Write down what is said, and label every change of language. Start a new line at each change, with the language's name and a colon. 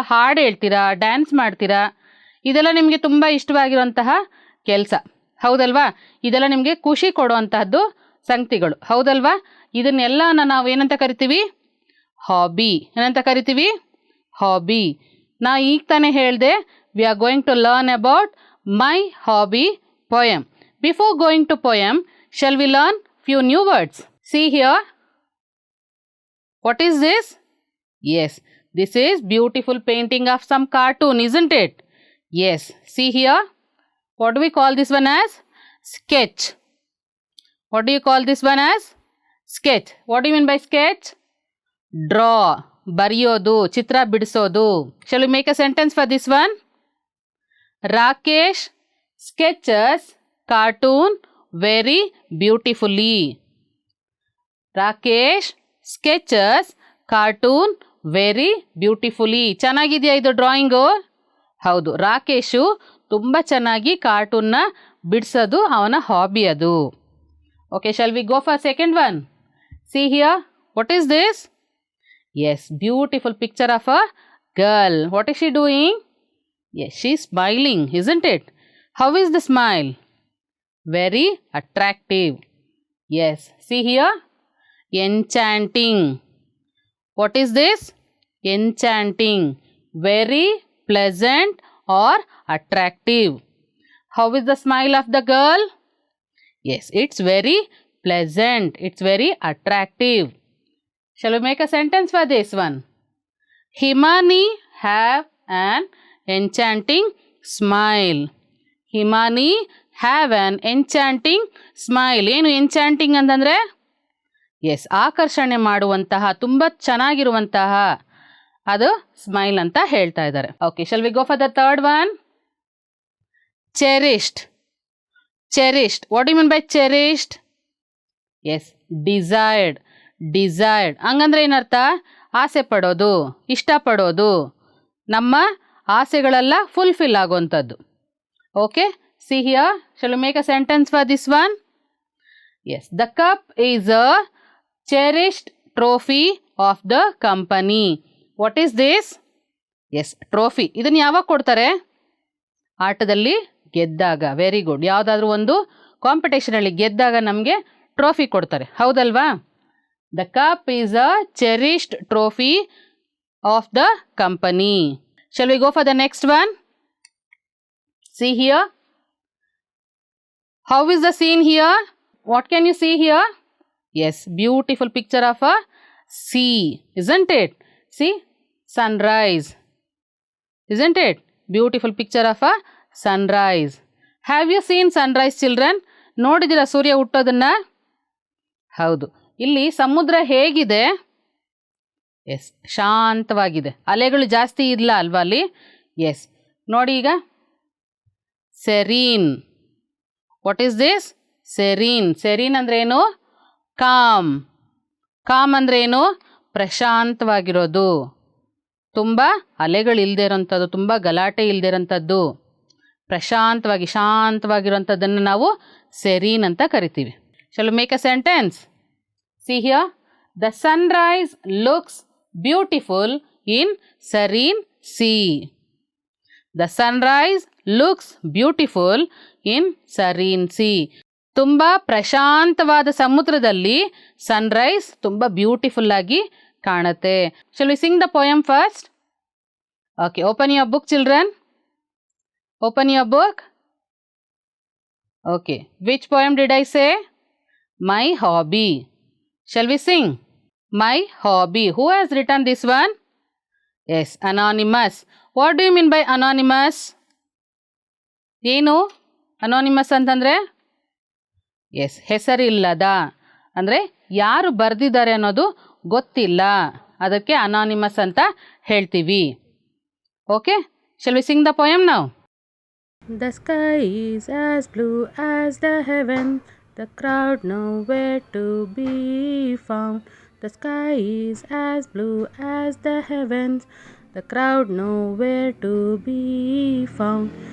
Kannada: ಹಾಡು ಹೇಳ್ತೀರಾ, ಡ್ಯಾನ್ಸ್ ಮಾಡ್ತೀರಾ. ಇದೆಲ್ಲ ನಿಮಗೆ ತುಂಬ ಇಷ್ಟವಾಗಿರುವಂತಹ ಕೆಲಸ, ಹೌದಲ್ವಾ? ಇದೆಲ್ಲ ನಿಮಗೆ ಖುಷಿ ಕೊಡುವಂತಹದ್ದು ಸಂಗತಿಗಳು, ಹೌದಲ್ವಾ? ಇದನ್ನೆಲ್ಲನ ನಾವು ಏನಂತ ಕರಿತೀವಿ? ಹಾಬಿ. ಏನಂತ ಕರಿತೀವಿ? ಹಾಬಿ. ನಾ ಈಗ ತಾನೇ ಹೇಳಿದೆ,
English: We are going to learn about my hobby poem. Before going to poem, shall we learn few new words? See here. What is this? Yes, this is beautiful painting of some cartoon, isn't it? Yes, see here. What do we call this one as? Sketch. What do you call this one as? Sketch. What do you mean by sketch? Draw.
Kannada: ಬರೆಯೋದು, ಚಿತ್ರ ಬಿಡಿಸೋದು.
English: Shall we make a sentence for this one? Rakesh sketches cartoon very beautifully. Rakesh sketches cartoon very beautifully.
Kannada: ಚೆನ್ನಾಗಿದೆಯಾ ಇದು drawing? ಹೌದು, ರಾಕೇಶು ತುಂಬ ಚೆನ್ನಾಗಿ ಕಾರ್ಟೂನ್ನ ಬಿಡಿಸೋದು ಅವನ hobby ಅದು.
English: Okay, shall we go for second one? See here, what is this? Yes, beautiful picture of a girl. What is she doing? Yes, she is smiling, isn't it? How is the smile? Very attractive. Yes, see here. Enchanting. What is this? Enchanting. Very pleasant or attractive. How is the smile of the girl? Yes, it's very pleasant. It's very attractive. Shall we make a sentence for this one? Himani have an enchanting smile. Himani have an enchanting smile.
Kannada: ಏನು enchanting ಅಂತಂದರೆ? S, ಆಕರ್ಷಣೆ ಮಾಡುವಂತಹ, ತುಂಬ ಚೆನ್ನಾಗಿರುವಂತಹ ಅದು smile ಅಂತ ಹೇಳ್ತಾ ಇದ್ದಾರೆ.
English: Okay, shall we go for the third one? Cherished. Cherished, what do you mean by cherished? Yes, desired.
Kannada: Desired ಹಂಗಂದ್ರೆ ಏನರ್ಥ? ಆಸೆ ಪಡೋದು, ಇಷ್ಟಪಡೋದು, ನಮ್ಮ ಆಸೆಗಳೆಲ್ಲ ಫುಲ್ಫಿಲ್ ಆಗುವಂಥದ್ದು.
English: Okay, see here, shall we make a sentence for this one? Yes, the cup is a cherished trophy of the company. What is this? Yes, trophy.
Kannada: ಇದನ್ನು ಯಾವಾಗ ಕೊಡ್ತಾರೆ? ಆಟದಲ್ಲಿ ಗೆದ್ದಾಗ.
English: Very good.
Kannada: ಯಾವುದಾದ್ರೂ ಒಂದು ಕಾಂಪಿಟೇಷನಲ್ಲಿ ಗೆದ್ದಾಗ ನಮಗೆ ಟ್ರೋಫಿ ಕೊಡ್ತಾರೆ, ಹೌದಲ್ವಾ?
English: The cup is a cherished trophy of the company. Shall we go for the next one? See here. How is the scene here? What can you see here? Yes, beautiful picture of a sea, isn't it? See, sunrise. Isn't it? Beautiful picture of a sunrise. Have you seen sunrise, children?
Kannada: ನೋಡಿದಿರಾ ಸೂರ್ಯ ಹುಟ್ಟೋದನ್ನ? ಹೌದು. ಇಲ್ಲಿ ಸಮುದ್ರ ಹೇಗಿದೆ? S, ಶಾಂತವಾಗಿದೆ. ಅಲೆಗಳು ಜಾಸ್ತಿ ಇಲ್ಲ ಅಲ್ವಾ ಅಲ್ಲಿ? S, ನೋಡಿ ಈಗ. ಸೆರೀನ್.
English: What is this?
Kannada: ಸೆರೀನ್. ಸೆರೀನ್ ಅಂದ್ರೆ ಏನು? ಕಾಮ್. ಕಾಮ್ ಅಂದ್ರೆ ಏನು? ಪ್ರಶಾಂತವಾಗಿರೋದು, ತುಂಬ ಅಲೆಗಳಿಲ್ಲದೆ ಇರೋಂಥದ್ದು, ತುಂಬ ಗಲಾಟೆ ಇಲ್ಲದೆ ಇರೋಂಥದ್ದು, ಪ್ರಶಾಂತವಾಗಿ ಶಾಂತವಾಗಿರೋಂಥದ್ದನ್ನು ನಾವು ಸೆರೀನ್ ಅಂತ ಕರಿತೀವಿ.
English: Shall we make a sentence? See here, the sunrise looks beautiful in serene sea. The sunrise looks beautiful in serene sea.
Kannada: ತುಂಬ ಪ್ರಶಾಂತವಾದ ಸಮುದ್ರದಲ್ಲಿ ಸನ್ರೈಸ್ ತುಂಬ ಬ್ಯೂಟಿಫುಲ್ ಆಗಿ ಕಾಣುತ್ತೆ.
English: Shall we sing the poem first? Okay, open your book, children. Open your book. Okay, which poem did I say? My hobby. Shall we sing? My hobby. Who has written this one? Yes, anonymous. What do you mean by anonymous?
Kannada: ಏನು anonymous ಅಂತಂದರೆ? S, ಹೆಸರಿಲ್ಲದ, ಅಂದರೆ ಯಾರು ಬರೆದಿದ್ದಾರೆ ಅನ್ನೋದು ಗೊತ್ತಿಲ್ಲ, ಅದಕ್ಕೆ anonymous ಅಂತ ಹೇಳ್ತೀವಿ.
English: Okay, shall we sing the poem now? The sky is as blue as the heaven. The crowd nowhere to be found. The sky is as blue as the heavens. The crowd nowhere to be found.